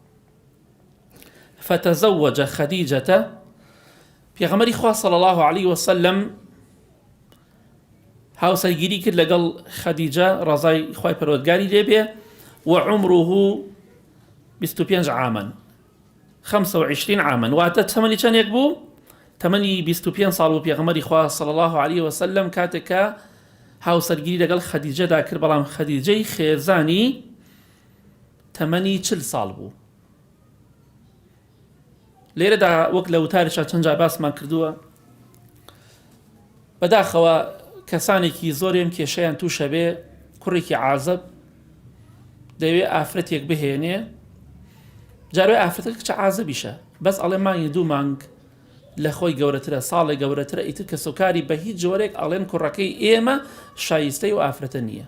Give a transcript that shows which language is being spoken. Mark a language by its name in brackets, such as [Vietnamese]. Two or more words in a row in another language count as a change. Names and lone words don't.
[Arabic] فتزوج خديجة، [Central Kurdish] پێغەمبەری خوا [Arabic] صلی الله عليه وسلم [Central Kurdish] هاوسەرگیری کرد لەگەڵ خەدیجە ڕەزای خوای پەروەردگاری لێبێ. [Arabic] وعمره 25 عاما، 25 عاما، [Central Kurdish] واتە تەمەنی چەندێک بوو؟ تەمەنی 25 ساڵ بوو پێغەمبەری خوا [Arabic] صلی الله عليه وسلم [Central Kurdish] کاتێک کە هاوسەرگیری لەگەڵ خەدیجەدا کرد. بەڵام خەدیجەی خێرزانی تەمەنی 40 ساڵ بوو. لێرەدا وەک لە وتارێکە چەند جار باسمان کردووە، بەداخەوە کەسانێکی زۆرێم کێشەیان تووشە بێ، کوڕێکی عازب دەوێ ئافرەتێک بهێنێ، جاروی ئافرەتێک کچە عازبیشە، بەس ئەڵێ مانگی 2 مانگ لە خۆی گەورەترە، ساڵی گەورەترە، ئیتر کە سوکاری بە هیچ جۆرێک ئەڵێن کوڕەکەی ئێمە شایستەی و ئافرەتە نییە.